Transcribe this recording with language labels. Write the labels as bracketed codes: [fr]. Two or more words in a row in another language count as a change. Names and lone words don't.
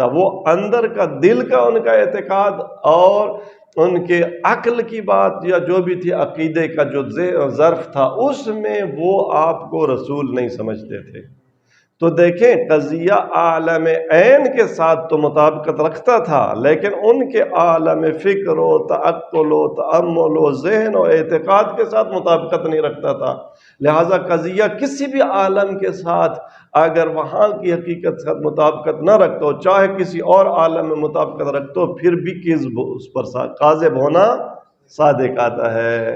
[ur] وہ اندر کا دل کا ان کا اعتقاد اور ان کے عقل کی بات یا جو بھی تھی عقیدے کا جو ظرف تھا، اس میں وہ آپ کو رسول نہیں سمجھتے تھے. تو دیکھیں قضیہ عالم عین کے ساتھ تو مطابقت رکھتا تھا، لیکن ان کے عالم فکر و تعقل و تأمل و ذہن و اعتقاد کے ساتھ مطابقت نہیں رکھتا تھا. لہٰذا قضیہ کسی بھی عالم کے ساتھ اگر وہاں کی حقیقت کے ساتھ مطابقت نہ رکھتا ہو، چاہے کسی اور عالم میں مطابقت رکھتا ہو، پھر بھی کذب اس پر کاذب ہونا صادق آتا ہے.